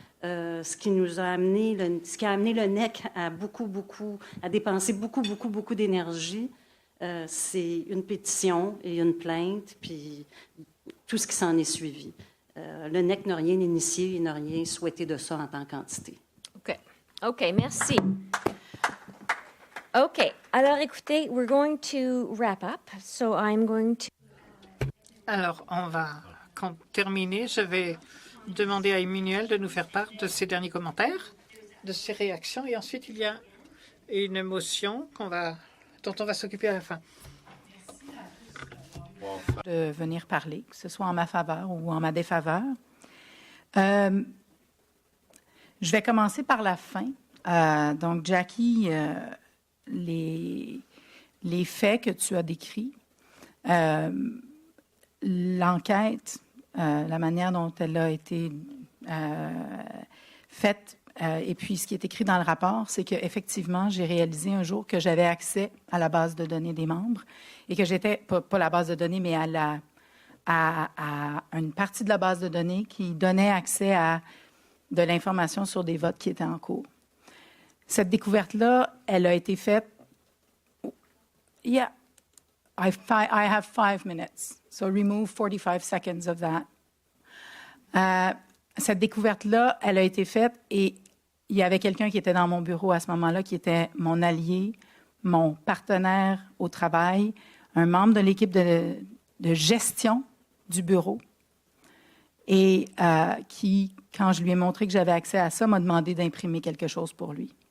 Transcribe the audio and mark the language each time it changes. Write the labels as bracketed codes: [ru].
[fr] Ce qui a amené le NEC à dépenser beaucoup d'énergie, c'est une pétition et une plainte, puis tout ce qui s'en est suivi. Le NEC n'a rien initié et n'a rien souhaité de ça en tant qu'entité. OK, merci. OK. Alors, écoutez, [en] we're going to wrap up. So I'm going to... [fr] Alors, on va terminer. Je vais demander à Emmanuel de nous faire part de ses derniers commentaires, de ses réactions. Et ensuite, il y a une motion dont on va s'occuper à la fin. De venir parler, que ce soit en ma faveur ou en ma défaveur. Je vais commencer par la fin. Donc, Jackie... les faits que tu as décrits, l'enquête, la manière dont elle a été faite, et puis ce qui est écrit dans le rapport, c'est qu'effectivement, j'ai réalisé un jour que j'avais accès à la base de données des membres et que j'étais, pas la base de données, mais à une partie de la base de données qui donnait accès à de l'information sur des votes qui étaient en cours. Cette découverte-là, elle a été faite. [en] Yeah, I have 5 minutes, so remove 45 seconds of that. [fr] Cette découverte-là, elle a été faite et il y avait quelqu'un qui était dans mon bureau à ce moment-là, qui était mon allié, mon partenaire au travail, un membre de l'équipe de gestion du bureau et qui, quand je lui ai montré que j'avais accès à ça, m'a demandé d'imprimer quelque chose pour lui.